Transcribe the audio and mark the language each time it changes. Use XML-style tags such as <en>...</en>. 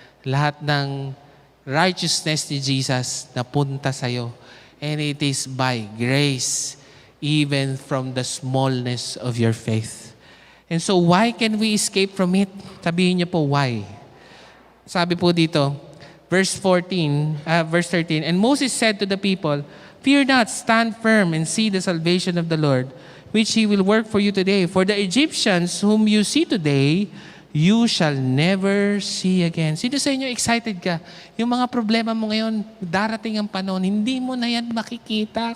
<tl>Lahat ng righteousness ni Jesus, napunta sa'yo.</tl> <en>And it is by grace, even from the smallness of your faith. And so, why can we escape from it?</en> <tl>Sabihin niyo po,</tl> <en>why?</en> <tl>Sabi po dito,</tl> <en>verse 13, and Moses said to the people, "Fear not, stand firm and see the salvation of the Lord, which He will work for you today. For the Egyptians whom you see today, you shall never see again."</en> <tl>Sino sa inyo excited ka? Yung mga problema mo ngayon, darating ang panahon, hindi mo na yan makikita.</tl>